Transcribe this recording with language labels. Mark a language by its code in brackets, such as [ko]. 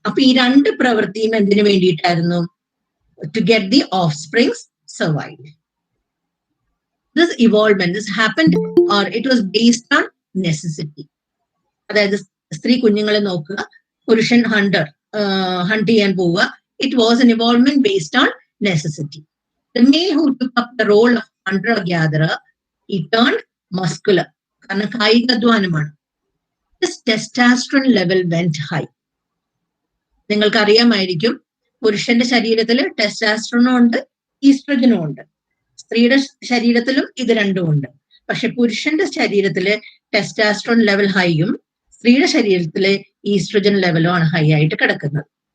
[ml] അപ്പൊ ഈ രണ്ട് പ്രവൃത്തിയും എന്തിനു വേണ്ടിയിട്ടായിരുന്നു? [en] To get the offsprings survive. This evolvement happened or it was based on necessity. [ml] അതായത് സ്ത്രീ കുഞ്ഞുങ്ങളെ നോക്കുക, പുരുഷൻ ഹണ്ട് ചെയ്യാൻ പോവുക. [en] It was an evolvement based on necessity. The male who took up the role of hunter-gatherer, he turned muscular. [ml] കാരണം കായികാധ്വാനമാണ്. [en] His testosterone level went high. [ml] നിങ്ങൾക്ക് അറിയാമായിരിക്കും, പുരുഷന്റെ ശരീരത്തിൽ ടെസ്റ്റോസ്റ്ററോണും ഉണ്ട്, ഈസ്ട്രജനും ഉണ്ട്. സ്ത്രീയുടെ ശരീരത്തിലും ഇത് രണ്ടും ഉണ്ട്. പക്ഷെ പുരുഷന്റെ ശരീരത്തില് ടെസ്റ്റാസ്ട്രോൺ ലെവൽ ഹൈയും സ്ത്രീയുടെ ശരീരത്തില് ഈസ്ട്രജൻ ലെവലും ആണ് ഹൈ ആയിട്ട് കിടക്കുന്നത്.